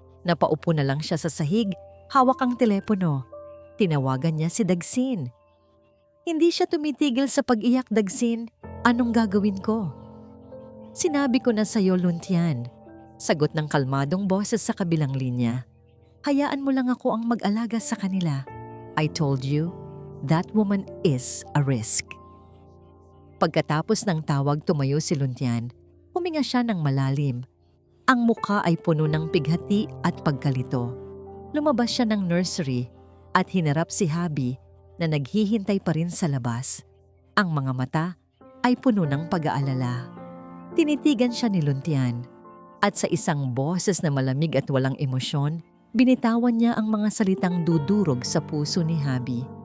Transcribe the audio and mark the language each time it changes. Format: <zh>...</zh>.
<tl>Napaupo na lang siya sa sahig, hawak ang telepono. Tinawagan niya si Dagsin. Hindi siya tumitigil sa pag-iyak, Dagsin. Anong gagawin ko? Sinabi ko na sa'yo, Luntian. Sagot ng kalmadong boses sa kabilang linya. Hayaan mo lang ako ang mag-alaga sa kanila.</tl> <en>I told you, that woman is a risk.</en> <tl>Pagkatapos ng tawag, tumayo si Luntian. Huminga siya ng malalim. Ang mukha ay puno ng pighati at pagkalito. Lumabas siya ng nursery at hinarap si Habi na naghihintay pa rin sa labas. Ang mga mata ay puno ng pag-aalala. Tinitigan siya ni Luntian at sa isang boses na malamig at walang emosyon, binitawan niya ang mga salitang dudurog sa puso ni Habi.</tl>